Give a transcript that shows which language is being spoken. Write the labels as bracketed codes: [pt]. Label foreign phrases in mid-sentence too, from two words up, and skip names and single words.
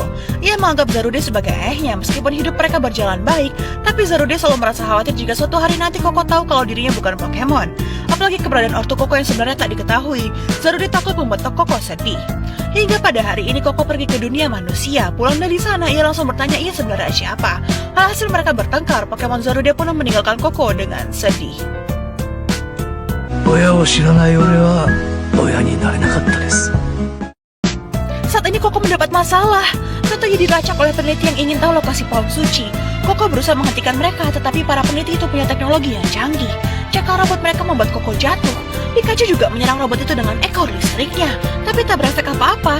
[id] Ia menganggap Zarude sebagai ayahnya meskipun hidup mereka berjalan baik, tapi Zarude selalu merasa khawatir jika suatu hari nanti Koko tahu kalau dirinya bukan Pokemon. Apalagi keberadaan ortu Koko yang sebenarnya tak diketahui. Zarude takut membuat Koko sedih. Hingga pada hari ini Koko pergi ke dunia manusia. Pulang dari sana ia langsung bertanya ia sebenarnya siapa. Hasil mereka bertengkar, Pokemon Zarude pun meninggalkan Koko dengan sedih. [ja] 親を知らない俺は親になれなかったです。 [id] Saat ini Koko mendapat masalah. Tentunya dilacak oleh peneliti yang ingin tahu lokasi pohon suci. Koko berusaha menghentikan mereka, tetapi para peneliti itu punya teknologi yang canggih. Cakar robot mereka membuat Koko jatuh. Pikachu juga menyerang robot itu dengan ekor listriknya, tapi tak berefek apa-apa.